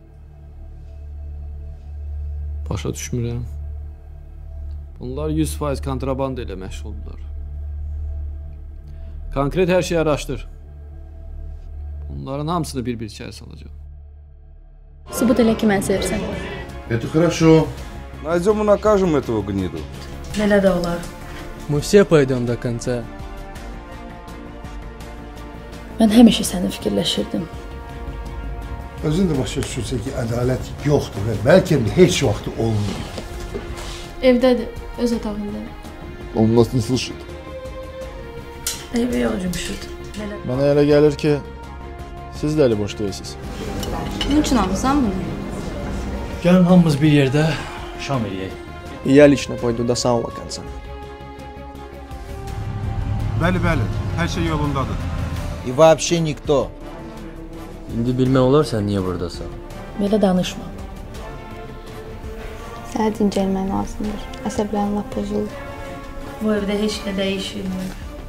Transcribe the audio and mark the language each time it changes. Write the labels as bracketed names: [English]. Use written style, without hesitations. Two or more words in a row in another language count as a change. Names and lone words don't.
[Azerbaijani] Başa düşmürəm. Bunlar 100% kontrabanda ilə məşğuldurlar. Konkret hər şeyi araşdır. Bunların hamısını bir-bir içəri salacaq. Sübut elə ki, mən sevirsən. [Russian] Это хорошо. Найдем и накажем этого гниду. [Azerbaijani] Belə də olar. [Russian] Мы все пойдем до конца. [Azerbaijani] Mən həmişə səni fikirləşirdim. Özün də başa düşürsən ki, ədalət yoxdur və bəlkə heç vaxt olmayıb. Evdədir, öz otağındadır. [Russian] Он нас не слышит. [Azerbaijani] Evə yolcumuşud. Mənə elə gəlir ki, siz də əli boş deyilsiniz. Bunun üçün almısan bunu? Gəlin hamımız bir yerdə şam eləyək. [Russian] Я лично пойду до самого конца. [Azerbaijani] Bəli, hər şey yolundadır. [Russian] И вообще никто. [Azerbaijani] İndi bilmək olar sən niyə buradasan? Belə danışma. Sənə dincəlmək lazımdır. Əsəblərin lap pozulur. Bu evdə heç nə dəyişmir.